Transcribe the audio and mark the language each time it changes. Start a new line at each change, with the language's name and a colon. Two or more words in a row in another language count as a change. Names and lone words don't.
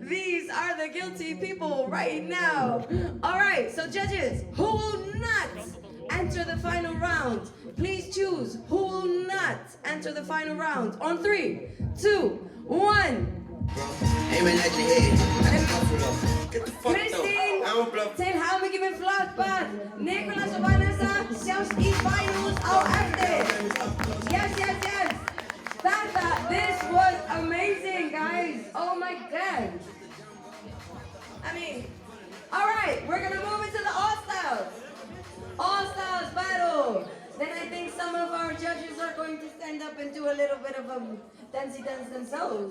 English: These are the guilty people right now. All right, so judges, who will not enter the final round? Please choose who will not enter the final round. On 3, 2, 1. Aiming at your head. Get the fuck Kristín out.
Icelandic: til hamingju með flatbað. Nicholas og Vanessa sjást í finals á eftir.
English: Yes. This was amazing, guys. Oh my God. I mean, all right, we're gonna move into the All-Stars. All-Stars battle. Then I think some of our judges are going to stand up and do a little bit of a dancey dance themselves.